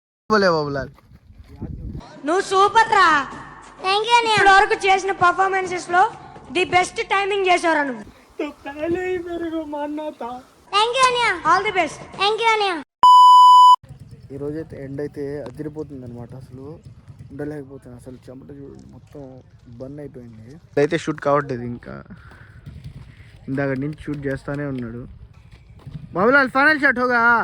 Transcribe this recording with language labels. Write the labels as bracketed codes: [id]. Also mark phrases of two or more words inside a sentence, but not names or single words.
[hi] बोले बाबूलाल. [te] నువ్వు సూపర్ రా. ఇప్పటి వరకు చేసిన పర్ఫార్మెన్సెస్ లో [en] the best timing [te] చేశారా నువ్వు. [hi] तो पहले ही मेरे को मानना था. [en] All the best. [te] ఈరోజైతే ఎండ్ అయితే అదిరిపోతుంది అనమాట. అసలు ఉండలేకపోతుంది. అసలు చెమట చూడండి మొత్తం బన్ అయిపోయింది. అయితే షూట్ కావట్లేదు ఇంకా. ఇందాక నుంచి షూట్ చేస్తానే ఉన్నాడు. [hi] బాబులాల్ [en] final shot [hi] होगा.